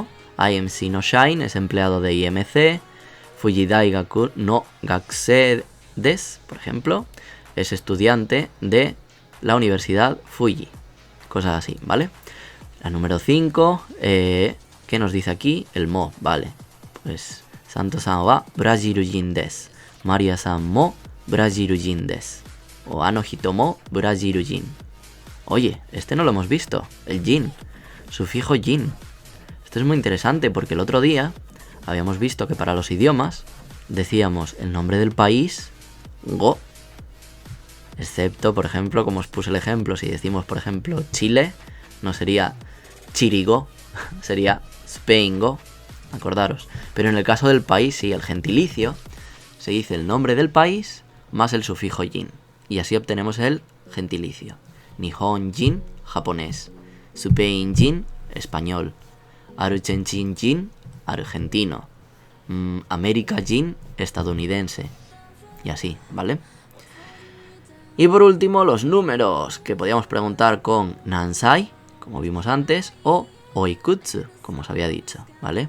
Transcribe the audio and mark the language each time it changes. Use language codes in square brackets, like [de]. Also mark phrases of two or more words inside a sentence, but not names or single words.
[ja] IMC no Shine [es] es empleado de IMC. [ja] 富士大学の学生です, [es] por ejemplo, es estudiante de la Universidad Fuji. Cosas así, ¿vale? La número 5, ¿qué nos dice aquí? El mo, vale. [ja] Pues サントさんはブラジル人です. マリアさんもブラジル人です. O あの人もブラジル人. [es] Oye, este no lo hemos visto. El jin. Sufijo jin. Esto es muy interesante porque el otro día habíamos visto que para los idiomas decíamos el nombre del país go. Excepto, por ejemplo, como os puse el ejemplo, si decimos, por ejemplo, Chile, no sería Chirigo, sería Spaingo, acordaros. Pero en el caso del país, sí, el gentilicio, se dice el nombre del país más el sufijo jin. Y así obtenemos el gentilicio. [ja] 日本人, [es] japonés. [ja] スペイン人, [es] español. [ja] アルゼンチン人, [es] argentino. [ja] アメリカ人, [es] estadounidense. Y así, ¿vale? Y por último, los números, que podíamos preguntar con Nansai, como vimos antes, o Oikutsu, como os había dicho, ¿vale?